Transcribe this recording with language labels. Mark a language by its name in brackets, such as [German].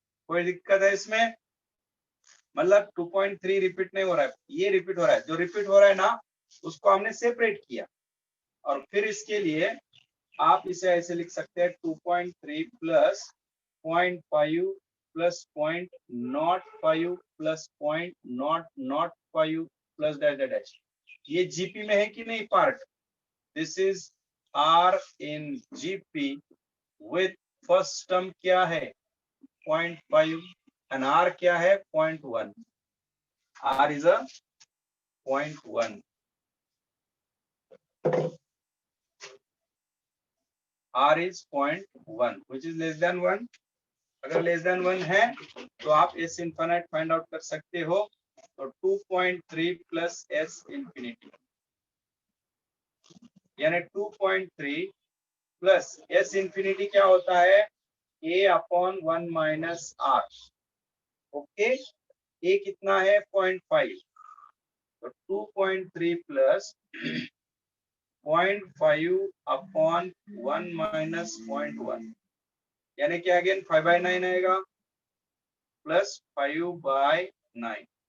[Hindi] कोई दिक्कत है इसमें? मतलब 2.3 रिपीट नहीं हो रहा है, ये रिपीट हो रहा है। जो रिपीट हो रहा है ना, उसको हमने सेपरेट किया, और फिर इसके लिए आप इसे ऐसे लिख सकते हैं 2.3 plus 0.5 plus 0.05 plus 0.005 plus dash dash dash. ये जीपी में है कि नहीं part? [English] this is R in GP with first term [Hindi] क्या है 0.5 एंड आर क्या है 0.1। [English] R is a 0.1, R is 0.1 which is less than 1। [Hindi] अगर लेस देन 1 है तो आप S इनफिनिट फाइंड आउट कर सकते हो। तो 2.3 प्लस S इंफिनिटी यानी 2.3 प्लस S इंफिनिटी क्या होता है? A upon 1 minus R। Okay, A कितना है 0.5, तो 2.3 प्लस 0.5 अपॉन 1 माइनस 0.1 यानी कि अगेन 5/9 आएगा प्लस 5/9।